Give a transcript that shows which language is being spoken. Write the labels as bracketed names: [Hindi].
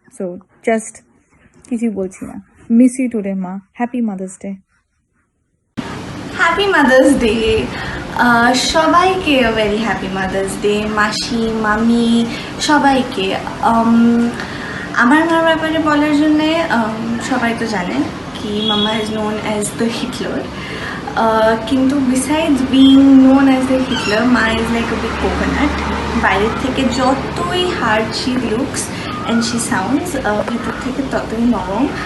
[English] so just [Bangla] কিছুই বলছি না। [English] Miss you today মা। Happy mother's day. [Bangla] Happy mother's day সবাইকে, [English] very happy mother's day [Bangla] মাসি, মামি, সবাইকে। আমার মার ব্যাপারে বলার জন্যে সবাই তো জানে, [English] कि mama is known as the Hitler. [Bangla] কিন্তু [English] besides being known as the Hitler, Ma is like a big coconut. [Bangla] বাইরের থেকে যতই [English] hard she looks and she sounds, [Bangla] ভেতর থেকে ততই নরম।